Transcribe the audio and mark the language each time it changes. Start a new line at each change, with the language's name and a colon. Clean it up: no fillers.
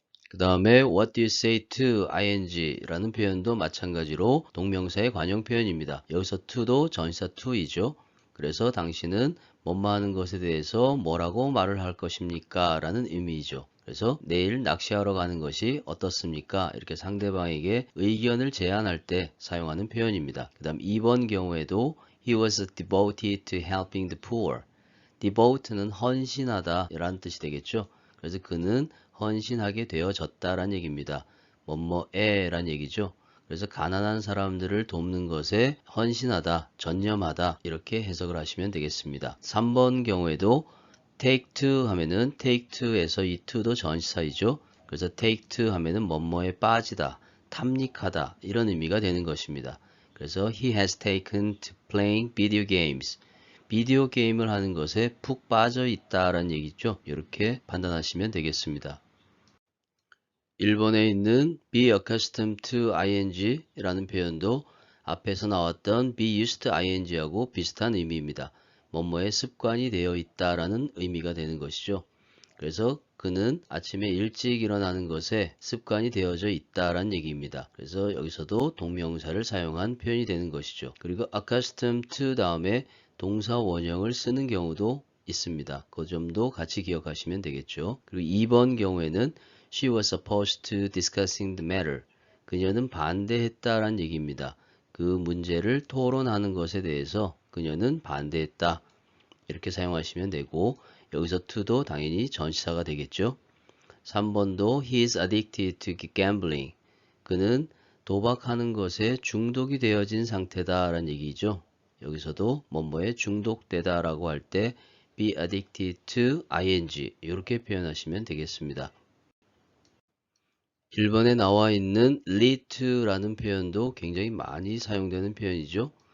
Korean: 그 다음에 what do you say to ing 라는 표현도 마찬가지로 동명사의 관용 표현입니다. 여기서 to도 전치사 to이죠. 그래서 당신은 뭐뭐 하는 것에 대해서 뭐라고 말을 할 것입니까? 라는 의미이죠. 그래서 내일 낚시하러 가는 것이 어떻습니까? 이렇게 상대방에게 의견을 제안할 때 사용하는 표현입니다. 그 다음 2번 경우에도
English: he was devoted to helping the poor.
Korean: devote는 헌신하다 라는 뜻이 되겠죠. 그래서 그는 헌신하게 되어졌다라는 얘기입니다. 뭐뭐에 란 얘기죠. 그래서 가난한 사람들을 돕는 것에 헌신하다, 전념하다 이렇게 해석을 하시면 되겠습니다. 3번 경우에도 take to 하면은 take to에서 이 to도 전치사이죠. 그래서 take to 하면은 뭐뭐에 빠지다, 탐닉하다 이런 의미가 되는 것입니다. 그래서
English: he has taken to playing video games.
Korean: 비디오 게임을 하는 것에 푹 빠져 있다라는 얘기죠. 이렇게 판단하시면 되겠습니다. 1번에 있는 be accustomed to ing라는 표현도 앞에서 나왔던 be used to ing하고 비슷한 의미입니다. 뭐뭐에 습관이 되어 있다라는 의미가 되는 것이죠. 그래서 그는 아침에 일찍 일어나는 것에 습관이 되어져 있다라는 얘기입니다. 그래서 여기서도 동명사를 사용한 표현이 되는 것이죠. 그리고 accustomed to 다음에 동사 원형을 쓰는 경우도 있습니다. 그 점도 같이 기억하시면 되겠죠. 그리고 2번 경우에는
English: She was supposed to discussing the matter.
Korean: 그녀는 반대했다라는 얘기입니다. 그 문제를 토론하는 것에 대해서 그녀는 반대했다. 이렇게 사용하시면 되고 여기서 to도 당연히 전치사가 되겠죠. 3번도
English: he is addicted to gambling.
Korean: 그는 도박하는 것에 중독이 되어진 상태다라는 얘기죠. 여기서도 뭐뭐에 중독되다라고 할 때 be addicted to ing 이렇게 표현하시면 되겠습니다. 1번에 나와 있는 lead to라는 표현도 굉장히 많이 사용되는 표현이죠.